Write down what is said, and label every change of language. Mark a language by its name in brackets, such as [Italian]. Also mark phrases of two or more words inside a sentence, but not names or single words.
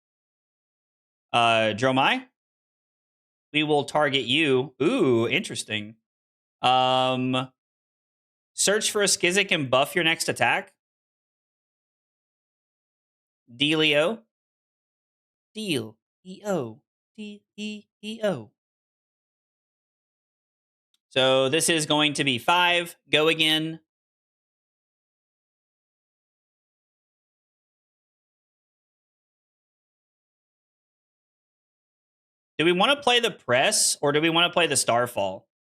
[English] Dromai? We will target you. Ooh, interesting. Search for a Skizzik and buff your next attack. Dealio. Deal. E-O. D-E-E-O. So this is going to be 5. Go again. Do we want to play the Press, or do we want to play the Starfall?